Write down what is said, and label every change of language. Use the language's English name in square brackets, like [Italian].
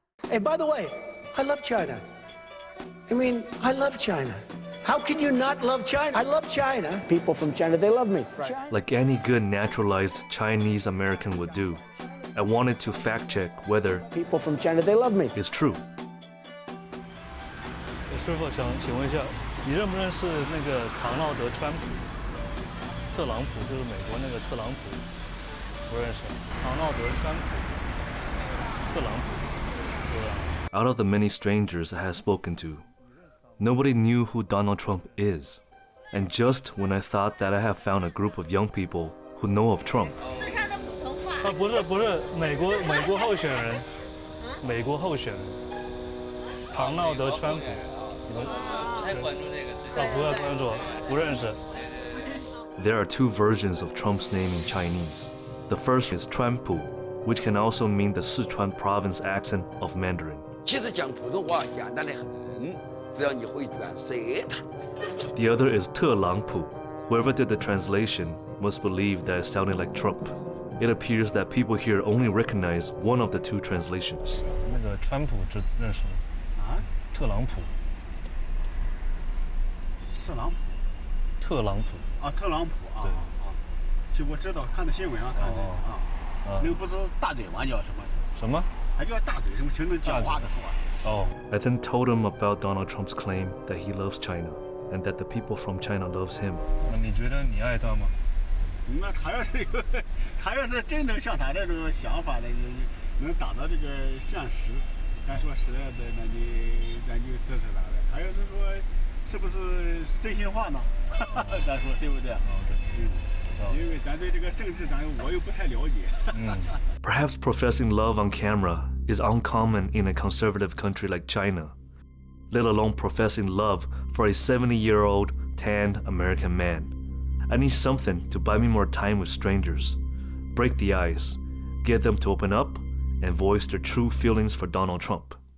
[English] And by the way, I love China. I mean, I love China. How can you not love China? I love China. People from China, they love me. Right. Like any good naturalized Chinese American would do, I wanted to fact check whether People from China, they love me. it's true. [Chinese] 师傅想请问一下，你认不认识那个唐纳德·川普？特朗普就是美国那个特朗普，不认识。唐纳德·川普，特朗普，对吧？ [English] Out of the many strangers I had spoken to, nobody knew who Donald Trump is. And just when I thought that I had found a group of young people who know of Trump, [Chinese] 四川的普通话。不是美国候选人，美国候选人，唐纳德·川普，你们太关注这个事情。不要关注，不认识。 [English] there are two versions of Trump's name in Chinese. The first is Chuanpu, which can also mean the Sichuan province accent of Mandarin. [Chinese] 其实讲普通话简单的很，只要你会卷舌它。 [English] The other is Telangpu. Whoever did the translation must believe that it sounded like Trump. It appears that people here only recognize one of the two translations. [Chinese] 那个川普认识吗？啊，特朗普，特朗普特朗普。啊，特朗普啊，对啊，就我知道，看的新闻上看的啊，那个不是大嘴吗？叫什么？什么？还叫大嘴，什么形成讲话的说。哦， [English] I then told him about Donald Trump's claim that he loves China and that the people from China loves him. [Chinese] 那你觉得你爱他吗？那他要是真能像他这种想法的，能达到这个现实，咱说实在的，咱就支持他的。他要是说是不是真心话呢？咱说对不对？哦，对，因为咱对这个政治，我又不太了解。 [English] Perhaps professing love on camera is uncommon in a conservative country like China, let alone professing love for a 70-year-old tanned American man. I need something to buy me more time with strangers, break the ice, get them to open up, and voice their true feelings for Donald Trump.